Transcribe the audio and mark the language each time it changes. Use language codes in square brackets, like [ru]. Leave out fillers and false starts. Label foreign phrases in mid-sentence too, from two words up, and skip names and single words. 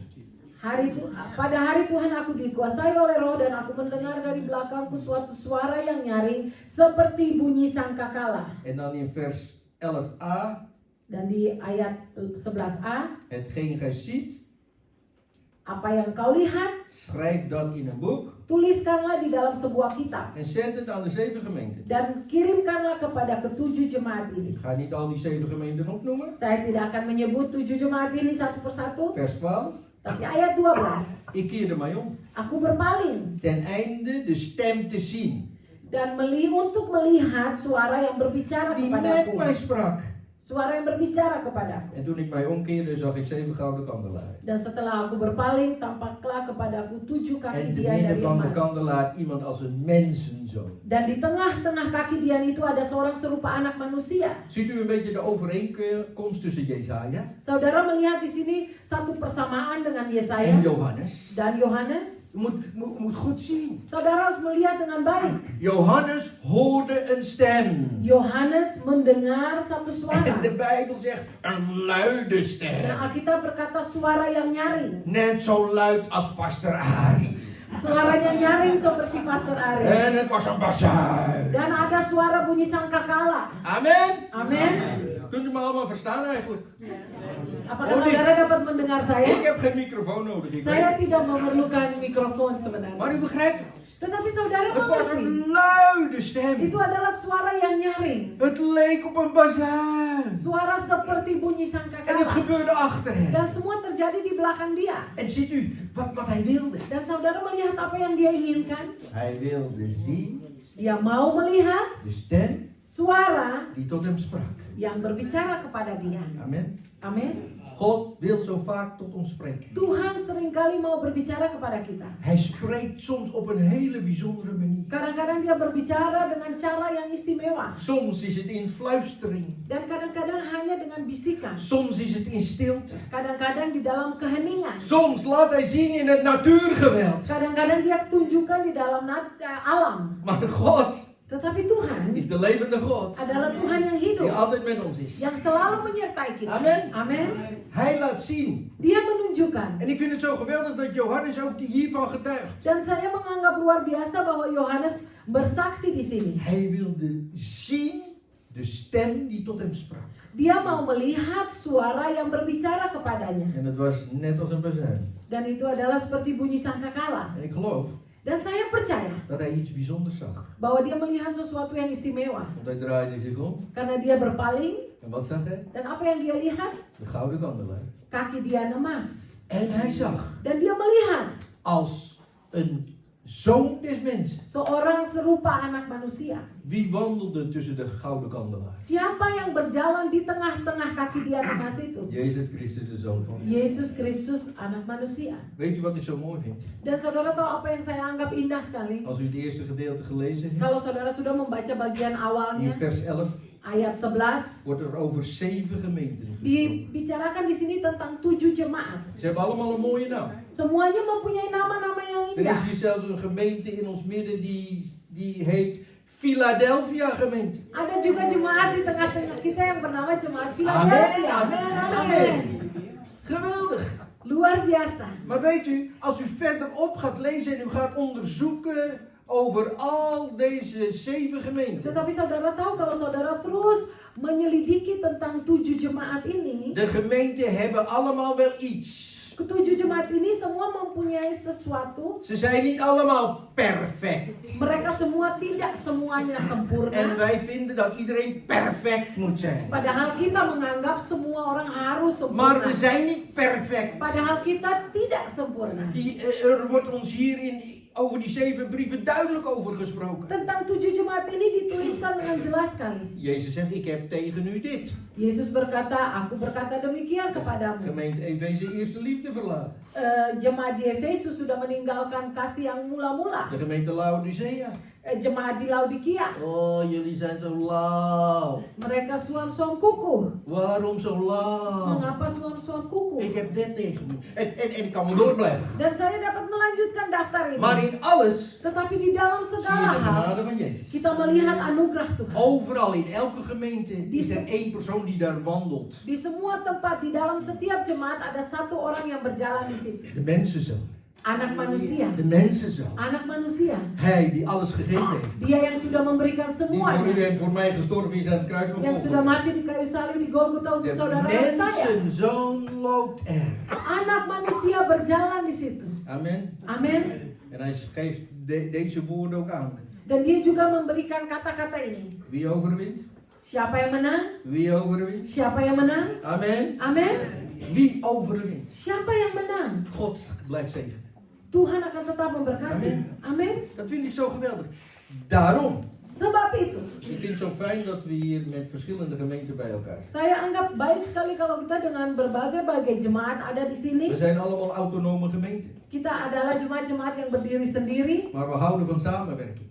[id] Pada hari Tuhan aku dikuasai oleh roh dan aku mendengar dari belakangku suatu suara yang nyaring seperti bunyi sangkakala. [nl] En dan in vers 11a, [id] Dan di ayat 11a, [nl] hetgeen gij ziet, [id] apa yang kau lihat, [nl] schrijf dat in een boek [id] tuliskanlah di dalam sebuah kitab [nl] en zend het aan de 7 gemeenten. [id] dan kirimkanlah kepada ke-7 jemaat [nl] Ik [id] ini. [nl] ga niet al die 7 gemeenten opnoemen. [id] Saya tidak akan menyebut 7 jemaat ini satu persatu, [nl] Vers 12, [id] tapi ayat 12. [nl] ik keerde mij om, [id] Aku berpaling [nl] ten einde de stem te zien, [id] dan untuk melihat suara yang berbicara [nl] die met mij [id] kepadaku. [nl] sprak. [id] Suara yang berbicara kepadaku. [nl] En toen ik mij omkeerde, zag ik 7 gouden kandelaren. [id] Dan setelah aku berpaling, tampaklah kepadaku 7 kaki [nl] En te [id] dian [nl] midden [id] dari [nl] van de [id] emas. [nl] kandelaar iemand als een mensenzoon. [id] Dan di tengah-tengah kaki dian itu ada seorang serupa anak manusia. [nl] Ziet u een beetje de overeenkomst tussen Jesaja [id] Saudara melihat di sini satu persamaan dengan [nl] en [id] Yesaya [nl] Johannes? [id] dan Yohanes. [nl] U moet goed zien. [id] Saudara harus melihat dengan baik. [nl] Johannes hoorde een stem. [id] Yohanes mendengar satu suara. [nl] En de Bijbel zegt een luide [id] Dan [nl] stem. [id] Alkitab berkata suara yang nyaring. [nl] Net zo luid als pastor Ari. [id] Suaranya nyaring seperti Pastor Ari. [nl] En het was een bazuin. [id] Dan ada suara bunyi sangkakala. [nl] Amen. [id] Amin. [nl] Kunt u me allemaal verstaan eigenlijk? [id] Apakah saudara dapat mendengar [nl] Ik [id] saya? [nl] heb geen microfoon nodig. Ik [id] Saya [nl] weet. [id] tidak memerlukan mikrofon [nl] Maar [id] sebenarnya. [nl] u begrijpt, [id] Tetapi saudara [nl] het was [id] mengerti. [nl] een luide stem. [id] Itu adalah suara yang nyaring. [nl] Het leek op een bazuin. [id] Suara seperti bunyi [nl] En het [id] sangkakala. [nl] gebeurde achter hem. [id] Dan semua terjadi di belakang dia. [nl] En ziet u wat hij wilde? [id] Dan saudara melihat apa yang dia inginkan? [nl] Hij wilde zien [id] Dia mau melihat [nl] de stem [id] suara [nl] die tot hem sprak. [id] yang berbicara kepada dia. [nl] Amen. [id] Amin. [nl] God wil zo vaak tot ons spreken. [id] Tuhan seringkali mau berbicara kepada kita. [nl] Hij spreekt soms op een hele bijzondere manier. [id] Kadang-kadang dia berbicara dengan cara yang istimewa. [nl] Soms is het in fluistering. [id] Dan kadang-kadang hanya dengan bisikan. [nl] Soms is het in stilte. [id] Kadang-kadang di dalam keheningan. [nl] Soms laat hij zien in het natuurgeweld. [id] Kadang-kadang dia tunjukkan di dalam alam. [nl] Maar God [id] Tetapi Tuhan [nl] is de levende God. [id] adalah Tuhan yang [nl] Die [id] hidup. [nl] altijd met ons is. [id] Yang selalu menyertai kita. [nl] Amen. [id] Amin. [nl] Hij laat zien. [id] Dia menunjukkan. [nl] En ik vind het zo geweldig dat Johannes ook hiervan getuigt. [id] Dan saya menganggap luar biasa bahwa Yohanes bersaksi di sini. [nl] Hij wilde zien de stem die tot hem sprak. [id] Dia mau melihat suara yang berbicara kepadanya. [nl] En het was net als een bazuin. [id] Dan itu adalah seperti bunyi sangkakala. [nl] En ik geloof [id] Dan saya percaya [nl] dat hij iets bijzonders zag. [id] bahwa dia melihat sesuatu yang istimewa. [nl] Want hij draaide zich om. [id] Karena dia berpaling. [nl] En wat zag hij? [id] Dan apa yang dia lihat? [nl] De gouden kandelaar. [id] Kaki dia emas. [nl] En hij zag [id] Dan dia melihat [nl] als een zoon des mensen. [id] seorang serupa anak manusia. [nl] Wie wandelde tussen de gouden kandelaar? [id] Siapa yang berjalan di tengah-tengah kaki dia emas itu? [nl] Jezus Christus, de zoon van God. [id] Yesus Kristus, anak manusia. [nl] Weet u wat ik zo mooi vind? [id] Dan saudara tahu apa yang saya anggap indah sekali? [nl] Als u het eerste gedeelte gelezen heeft, [id] Kalau saudara sudah membaca bagian [nl] in [id] awalnya, [nl] vers 11 [id] ayat 11, [nl] wordt er over 7 gemeenten gesproken. [id] dibicarakan di sini tentang 7 jemaat. [nl] Ze hebben allemaal een mooie naam. [id] Semuanya mempunyai nama-nama yang [nl] Er [id] indah. [nl] is hier zelfs een gemeente in ons midden die heet Philadelphia gemeente. [id] Ada juga jemaat di tengah-tengah kita yang bernama Jemaat [nl] Amen, [id] Philadelphia. [nl] amen, amen. Geweldig. [id] Luar biasa. [nl] Maar weet u, als u verderop gaat lezen en u gaat onderzoeken over al deze 7 gemeenten. [id] Tetapi saudara tahu kalau saudara terus menyelidiki tentang 7 jemaat ini, [nl] De gemeenten hebben allemaal wel iets. [id] ketujuh jemaat ini semua mempunyai sesuatu. [nl] Ze zijn niet allemaal perfect. [id] Mereka semua tidak semuanya [nl] En [id] sempurna. [nl] wij vinden dat iedereen perfect moet zijn. [id] Padahal kita menganggap semua orang harus [nl] Maar we [id] sempurna. [nl] zijn niet perfect. [id] Padahal kita tidak sempurna. [nl] Er wordt ons hierin over die 7 brieven duidelijk over gesproken. [id] Tentang 7 jemaat ini dituliskan dengan jelas sekali. [nl] Jezus zegt, ik heb tegen u dit. [id] Yesus berkata, aku berkata demikian kepadamu. [nl] Gemeente Efeze eerste liefde verlaten. [id] Jemaat di Efesus sudah meninggalkan kasih yang mula-mula. [nl] De gemeente Laodicea. [id] Jemaat di Laodikia, [nl] Oh, jullie zijn zo lauw. [id] mereka suam-suam kuku. [nl] Waarom zo lauw? [id] Mengapa suam-suam kuku? [nl] Ik heb dit tegen u. En ik kan me door blijven. [id] Dan saya dapat melanjutkan daftar ini. [nl] Maar in alles [id] Tetapi di dalam [nl] zie je [id] segala [nl] de [id] hal, [nl] genade van Jezus. [id] kita melihat anugerah Tuhan. [nl] Overal, in elke gemeente, is er één persoon die daar wandelt. [id] Di semua tempat, di dalam setiap jemaat ada satu orang yang berjalan di situ. [nl] De mensenzoon. [id] Anak manusia. [nl] De mensenzoon. [id] Anak manusia. [nl] Hij die alles gegeven heeft. [id] Dia yang sudah memberikan [nl] Die voor u [id] semuanya. [nl] en voor mij gestorven is aan het kruis van [id] Yang sudah [nl] Golgotha. [id] mati di kayu salib di Golgota untuk [nl] De [id] saudara dan saya. [nl] mensenzoon loopt er. [id] Anak manusia berjalan di situ. [nl] Amen. [id] Amin. [nl] En hij geeft deze woorden ook aan. [id] Dan dia juga memberikan kata-kata ini. [nl] Wie overwint? [id] Siapa yang menang? [nl] Wie overwint? [id] Siapa yang menang? [nl] Amen. [id] Amin. [nl] Wie overwint? [id] Siapa yang menang? [nl] God blijft zegen. [id] Tuhan akan tetap memberkati. Amin. Amin. [nl] Dat vind ik zo geweldig. Daarom. [id] Sebab itu, [nl] Ik vind het zo fijn dat we hier met verschillende gemeenten bij elkaar zijn. [id] saya anggap baik sekali kalau kita dengan berbagai-bagai jemaat ada di sini. [nl] We zijn allemaal autonome gemeenten. [id] Kita adalah jemaat-jemaat yang berdiri sendiri, [nl] Maar we houden van samenwerking.